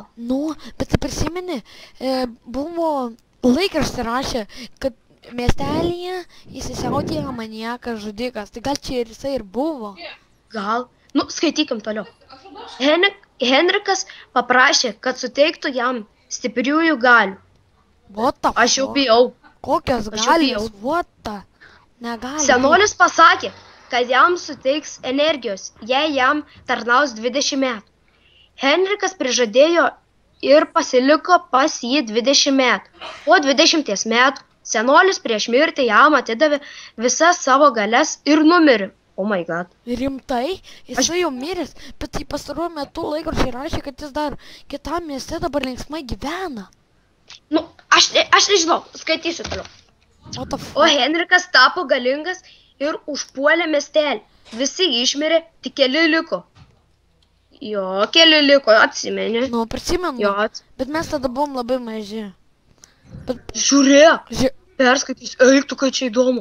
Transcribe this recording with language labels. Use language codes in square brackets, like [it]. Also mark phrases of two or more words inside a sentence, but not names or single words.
[lt] Nu, bet tai prisimeni, buvo laikraštį rašė, kad miestelyje įsisiautėjo maniakas žudikas. Tai gal čia ir jisai ir buvo. Gal. Nu, skaitykim toliau. Henrikas paprašė, kad suteiktų jam stipriųjų galių. [en] What the [lt] Aš jau [en] fuck? [lt] bijau. Kokios Aš jau galios? bijau. [en] What the? [lt] Negali. Senolis pasakė, kad jam suteiks energijos, jei jam tarnaus 20 metų. Henrikas prižadėjo ir pasiliko pas jį 20 metų. Po 20 metų senolis prieš mirtį jam atidavė visas savo galias ir numirė. [en] Oh my god. [lt] Rimtai? Jisai jau miręs, bet tai pastaruoju metu laikraščiai rašė, kad jis dar kitam mieste dabar linksmai gyvena. Nu, aš nežinau, skaitysiu toliau. [en] What the [lt] O [en] fuck? [lt] Henrikas tapo galingas ir užpuolė miestelį. Visi išmirė, tik keli liko. Jo, keli liko, atsimeni. Nu, prisimenu. Jo, Bet mes tada buvom labai maži. Bet, žiūrėk, perskaitysiu, eik tu, kai čia įdomu.